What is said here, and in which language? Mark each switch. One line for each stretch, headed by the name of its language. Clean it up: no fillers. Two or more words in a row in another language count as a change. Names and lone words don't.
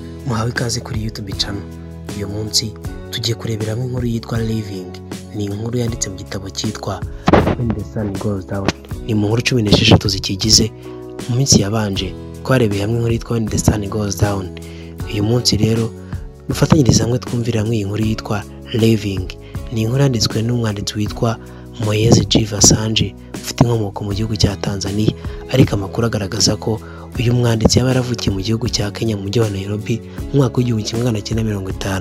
Kinyarwanda: muhawe ikaze kuri YouTube channel. Uyu munsi tugiye kureberamo inkuru yitwa Living. Ni inkuru yanditse mu gitabo cyitwa When the Sun Goes Down. Ni mu nkuru 16 zikigize. Mu minsi yabanje twarebeye hamwe inkuru yitwa When the Sun Goes Down. Uyu munsi rero dufatanyiriza hamwe twumvira hamwe inkuru yitwa Living. Ni inkuru yanditswe n'umwanditsi witwa Moyezi G. Vasanji ufite inkomoko mu gihugu cya Tanzania, ariko amakuru agaragaza ko uyu mwanditsi yaba yaravukiye mu gihugu cya Kenya mu mujyi wa Nairobi mu mwaka w'igihumbi kimwe magana cyenda mirongo itanu.